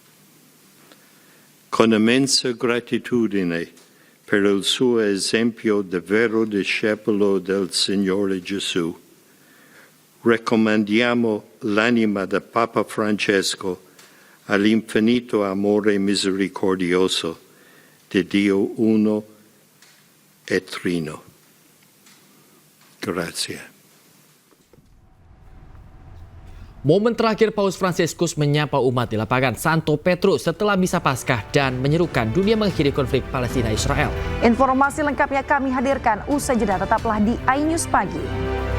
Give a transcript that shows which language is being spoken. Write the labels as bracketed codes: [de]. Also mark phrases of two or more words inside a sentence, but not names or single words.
[it] Con immensa gratitudine per il suo esempio di vero discepolo del Signore Gesù, raccomandiamo l'anima del Papa Francesco all'infinito amore misericordioso di Dio uno e trino. Grazie. [id] Momen terakhir Paus Fransiskus menyapa umat di lapangan Santo Petrus setelah Misa Paskah dan menyerukan dunia mengakhiri konflik Palestina-Israel. Informasi lengkapnya kami hadirkan usai jeda, tetaplah di iNews Pagi.